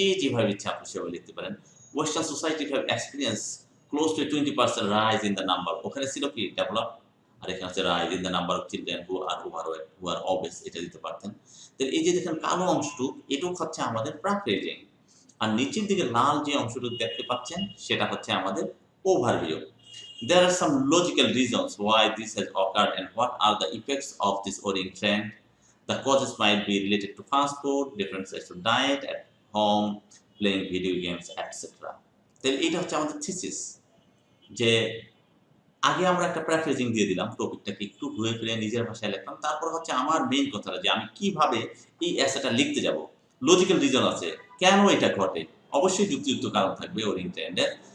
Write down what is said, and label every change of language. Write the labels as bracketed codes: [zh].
[bn] যেভাবে ইচ্ছা আপনি সেভাবে লিখতে পারেন। [en] Western society have experience close to 20% rise in the number. [bn] ওখানে ছিল কি ডেভেলপ, আর এখানে হচ্ছে [en] rise in the number of children who are overweight who are obese, [bn] এটা দিতে পারতেন। তো এই যে দেখেন কালো অংশটুক এটুক হচ্ছে আমাদের প্রাকৃতিক, আর নিচের দিকে লাল যে অংশটুকু দেখতে পাচ্ছেন সেটা হচ্ছে আমাদের overview. [en] There are some logical reasons why this has occurred and what are the effects of this worrying trend. The causes might be related to fast food, differences to diet at home, playing video games, etc. [bn] তাহলে এটা হচ্ছে আমাদের thesis, যে আগে আমরা একটা paraphrasing দিয়ে দিলাম, টপিকটাকে একটু ঘুরে ফিরে নিজের ভাষায় লিখলাম। তারপর হচ্ছে আমার মেইন কথাটা যে আমি কিভাবে এই এসেটা লিখতে যাব। লজিক্যাল রিজন আছে কেন এটা ঘটে, অবশ্যই যুক্তিযুক্ত কারণ থাকবে ওরিং ট্রেন্ডের।